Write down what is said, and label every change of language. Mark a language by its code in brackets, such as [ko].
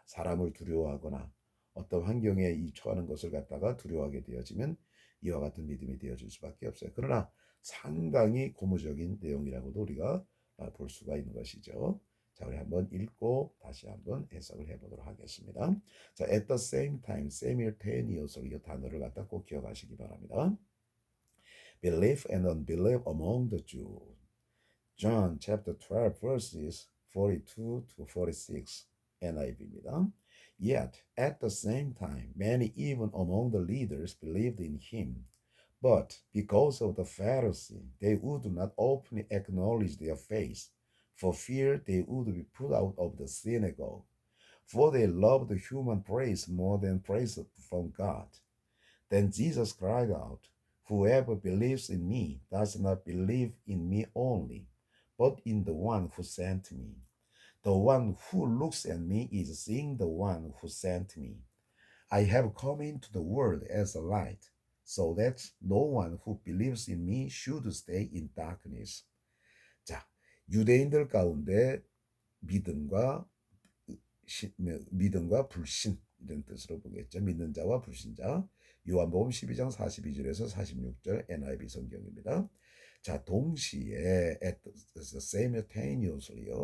[ko] 사람을 두려워하거나 어떤 환경에 처하는 것을 갖다가 두려워하게 되어지면 이와 같은 믿음이 되어질 수밖에 없어요. 그러나 상당히 고무적인 내용이라고도 우리가 볼 수가 있는 것이죠. 자, 우리 한번 읽고 다시 한번 해석을 해보도록 하겠습니다. 자, [en] at the same time, simultaneously [ko] 이 단어를 갖다 꼭 기억하시기 바랍니다. [en] Belief and unbelief among the Jews. John chapter 12 verses 42 to 46 NIV입니다. Yet at the same time, many even among the leaders believed in him. But because of the Pharisees, they would not openly acknowledge their faith, for fear they would be put out of the synagogue. For they loved human praise more than praise from God. Then Jesus cried out, whoever believes in me does not believe in me only, but in the one who sent me. The one who looks at me is seeing the one who sent me. I have come into the world as a light, so that no one who believes in me should stay in darkness. [ko] 자, 유대인들 가운데 믿음과 믿음과 불신 이런 뜻으로 보겠죠. 믿는 자와 불신자. 요한복음 12장 42절에서 46절 NIV 성경입니다. 자, 동시에 [en] at simultaneously [ko] 요.